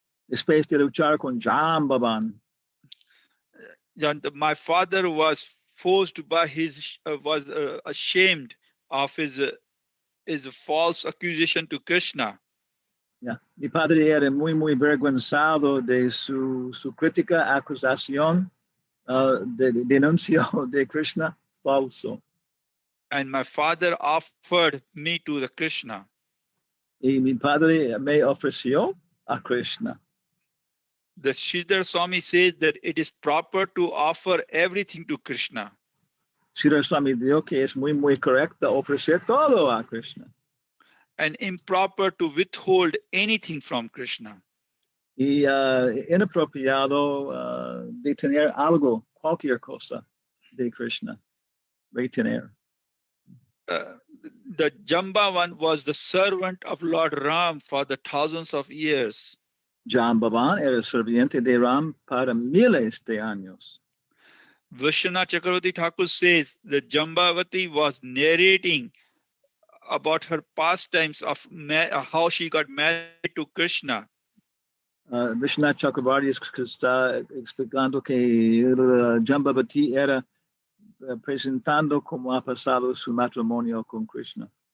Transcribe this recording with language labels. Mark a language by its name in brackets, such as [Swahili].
[Spanish] Después de luchar con Jambavan. [English] My father was forced by was ashamed of his false accusation to Krishna. Yeah. [Spanish] Mi padre era muy vergonzado de su crítica, acusación, denuncio de Krishna falso. [English] And my father offered me to the Krishna. [Spanish] Y mi padre me ofreció a Krishna. [English] The Sridhar Swami says that it is proper to offer everything to Krishna. [Spanish] Sridhar Swami dijo que es muy correcto ofrecer todo a Krishna. [English] And improper to withhold anything from Krishna. [Spanish] Y inapropiado de tener algo, cualquier cosa de Krishna, retener. [English] The Jambavan was the servant of Lord Ram for the thousands of years. [Spanish] Jambavan era serviente de Ram para miles de años. [English] Vishwanath Chakravarti Thakur says that Jambavati was narrating about her pastimes of how she got married to Krishna. [Spanish] Vishwanath Chakravarti está explicando que Jambavati era presentando como ha pasado su matrimonio con Krishna.